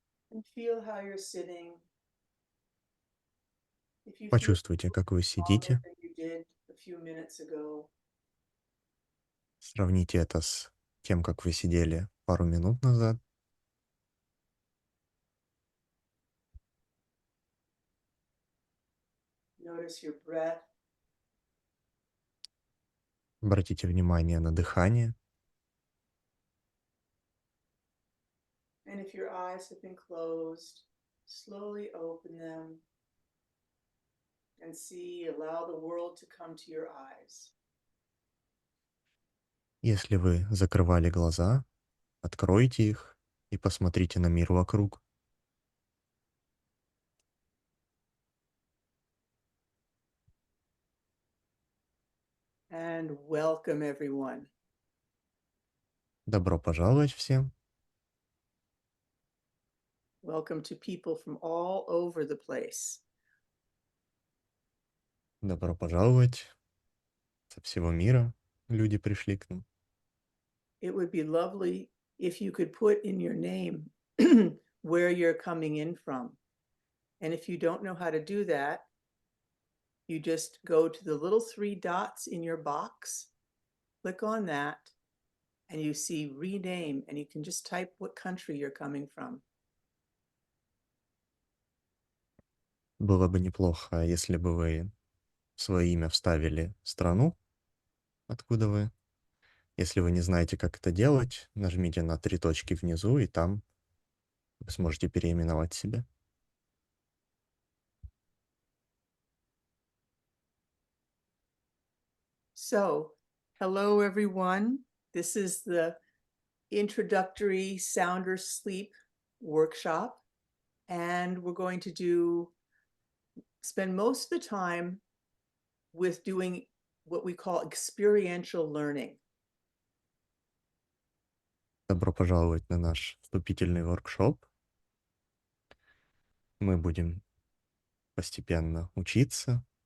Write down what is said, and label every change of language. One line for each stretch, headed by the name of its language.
English: and feel how you're sitting. If you feel
Russian: Почувствуйте, как вы
English: longer
Russian: сидите.
English: than you did a few minutes ago,
Russian: Сравните это с тем, как вы сидели пару минут назад.
English: notice your breath.
Russian: Обратите внимание на дыхание.
English: And if your eyes have been closed, slowly open them and see, allow the world to come to your eyes.
Russian: Если вы закрывали глаза, откройте их и посмотрите на мир вокруг.
English: And welcome everyone.
Russian: Добро пожаловать всем.
English: Welcome to people from all over the place.
Russian: Добро пожаловать со всего мира. Люди пришли к нам.
English: It would be lovely if you could put in your name where you're coming in from. And if you don't know how to do that, you just go to the little three dots in your box, click on that, and you see rename, and you can just type what country you're coming from.
Russian: Было бы неплохо, если бы вы в свое имя вставили страну, откуда вы. Если вы не знаете, как это делать, нажмите на 3 точки внизу, и там вы сможете переименовать себя.
English: So, hello everyone. This is the Introductory Sounder Sleep workshop, and we're going to spend most of the time with doing what we call experiential learning.
Russian: Добро пожаловать на наш вступительный воркшоп. Мы будем постепенно учиться,